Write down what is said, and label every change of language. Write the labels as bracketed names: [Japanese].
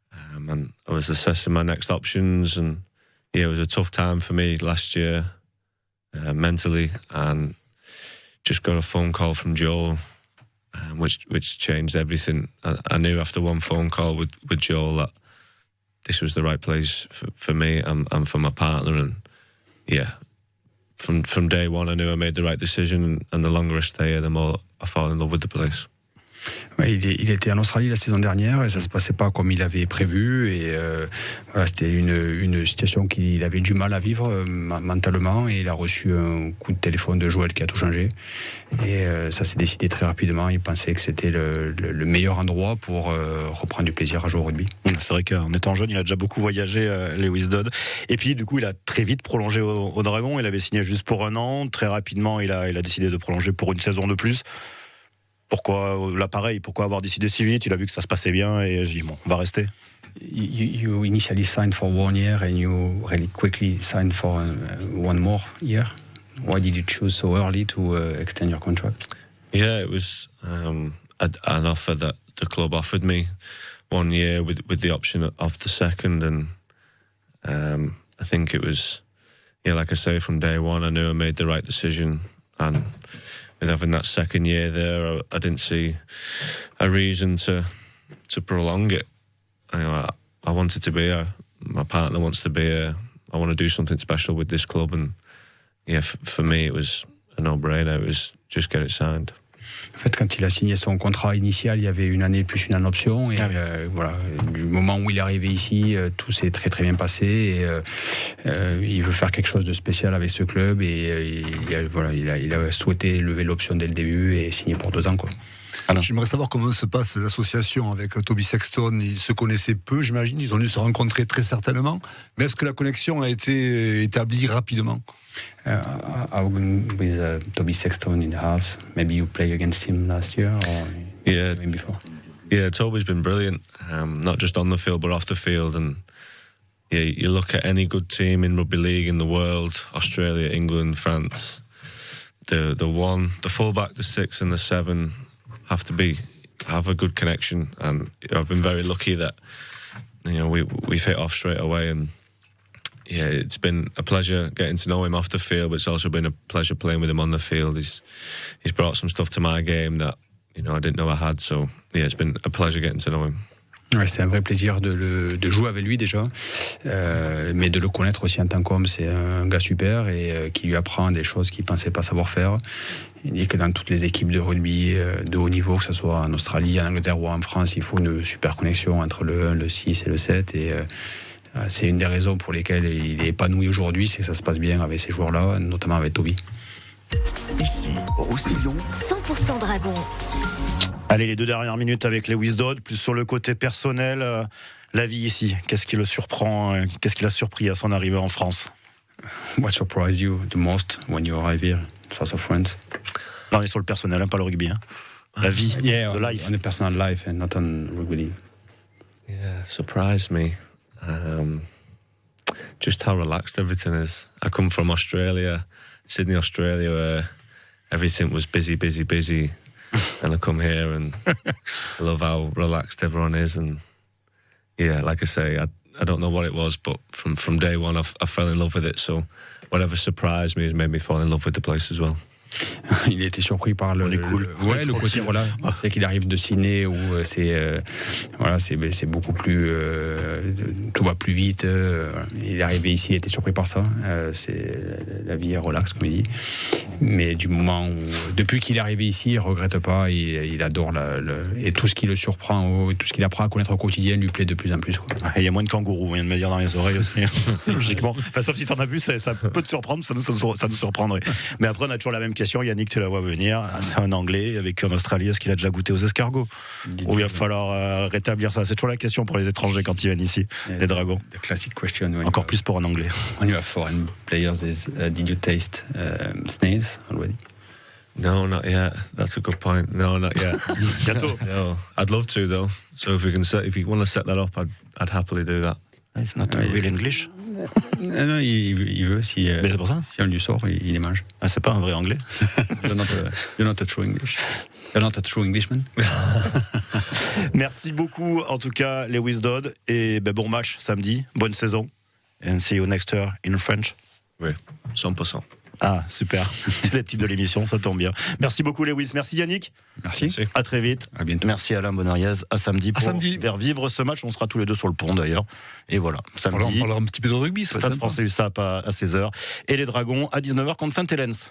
[English] And I was assessing my next options, and yeah, it was a tough time for me last year, mentally, and just got a phone call from Joel, which changed everything. I knew after one phone call with Joel that this was the right place for me and for my partner, and yeah, from day one I knew I made the right decision, and the longer I stay here, the more I fall in love with the place. [French] Ouais, il était en Australie la saison dernière et ça se passait pas comme il avait prévu et voilà, c'était une situation qu'il avait du mal à vivre mentalement et il a reçu un coup de téléphone de Joël qui a tout changé et ça s'est décidé très rapidement. Il pensait que c'était le meilleur endroit pour reprendre du plaisir à jouer au rugby. C'est vrai qu'en étant jeune, il a déjà beaucoup voyagé, Lewis Dodd. Et puis du coup, il a très vite prolongé au Dragon. Il avait signé juste pour 1 an. Très rapidement, il a décidé de prolonger pour une saison de plus. Pourquoi l'appareil? Pourquoi avoir décidé si vite? Il a vu que ça se passait bien et j'ai dit bon, on va rester. [English] You initially signed for 1 year and you really quickly signed for 1 more year. Why did you choose so early to extend your contract? Yeah, it was an offer that the club offered me 1 year with the option of the second, and I think it was, yeah, like I say, from day one I knew I made the right decision, and with having that second year there, I didn't see a reason to prolong it. I wanted to be here. My partner wants to be here. I want to do something special with this club, and yeah, for me it was a no-brainer. It was just get it signed. [French] En fait, quand il a signé son contrat initial, il y avait 1 année plus 1 an d'option. Et voilà, du moment où il est arrivé ici, tout s'est très très bien passé. Et, il veut faire quelque chose de spécial avec ce club. Et il a souhaité lever l'option dès le début et signer pour 2 ans, quoi. Alors, j'aimerais savoir comment se passe l'association avec Toby Sexton. Ils se connaissaient peu, j'imagine. Ils ont dû se rencontrer très certainement. Mais est-ce que la connexion a été établie rapidement? [English] With Toby Sexton in the house, maybe you played against him last year or even before? Yeah, Toby's been brilliant, not just on the field but off the field. And yeah, you look at any good team in rugby league in the world, Australia, England, France, the fullback, the 6 and the 7 have a good connection, and I've been very lucky that we've hit off straight away. And yeah, it's been a pleasure getting to know him off the field, but it's also been a pleasure playing with him on the field. He's brought some stuff to my game that I didn't know I had. So yeah, it's been a pleasure getting to know him. [French] Ouais, c'est un vrai plaisir de jouer avec lui déjà, mais de le connaître aussi en tant qu'homme. C'est un gars super et qui lui apprend des choses qu'il ne pensait pas savoir faire. Il dit que dans toutes les équipes de rugby de haut niveau, que ce soit en Australie, en Angleterre ou en France, il faut une super connexion entre le 1, le 6 et le 7. Et c'est une des raisons pour lesquelles il est épanoui aujourd'hui, c'est que ça se passe bien avec ces joueurs-là, notamment avec Toby. Ici, Roussillon, 100% Dragon. Allez, les 2 dernières minutes avec Lewis Dodd, plus sur le côté personnel, la vie ici, qu'est-ce qui le surprend, qu'est-ce qui l'a surpris à son arrivée en France? [English] What surprised you the most when you arrive here, South of France? [French] Là, on est sur le personnel, pas le rugby. Hein. La vie, [English] the life. [French] On est [English] personal life and not on rugby. Yeah, surprised me. Just how relaxed everything is. I come from Australia, Sydney, Australia, where everything was busy. And I come here and I love how relaxed everyone is. And yeah, like I say, I don't know what it was, but from day one, I fell in love with it. So whatever surprised me has made me fall in love with the place as well. [French] Il a été surpris par le côté voilà, c'est qu'il arrive de Sydney où c'est beaucoup plus tout va plus vite. Il est arrivé ici, il a été surpris par ça. C'est la vie est relaxe comme il dit. Mais du moment où depuis qu'il est arrivé ici, il regrette pas, il adore et tout ce qui le surprend, tout ce qu'il apprend à connaître au quotidien lui plaît de plus en plus. Quoi. Et il y a moins de kangourous, on vient de me dire dans les oreilles aussi. Logiquement. Enfin, sauf si t'en as vu, ça peut te surprendre, ça nous surprendrait. Mais après, on a toujours la même question. Yannick, tu la vois venir. C'est un Anglais, il a vécu en Australie. Est-ce qu'il a déjà goûté aux escargots? Ou il va falloir rétablir ça? C'est toujours la question pour les étrangers quand ils viennent ici, les Dragons. [English] The classic question. [French] Encore plus pour un Anglais. [English] When you have foreign players, did you taste snails already? No, not yet. That's a good point. No, not yet. [French] Bientôt. [English] No, I'd love to though. So if you want to set that up, I'd happily do that. It's not real English. [French] Non, il veut. Mais c'est pour ça. Si on lui sort, il les mange. Ah, c'est pas un vrai anglais. [English] You're not a true English. You're not a true Englishman. [French] Merci beaucoup, en tout cas, Lewis Dodd. Et bon match samedi. Bonne saison. [English] And see you next year in French. [French] Oui, 100%. Ah, super. C'est le titre de l'émission, ça tombe bien. Merci beaucoup, Lewis. Merci, Yannick. Merci. À très vite. À bientôt. Merci, Alain Bonariez. À samedi pour faire vivre ce match. On sera tous les deux sur le pont, d'ailleurs. Et voilà. Samedi. On parlera un petit peu de rugby, ça va Stade français USAP à 16h. Et les Dragons à 19h contre Saint-Hélène.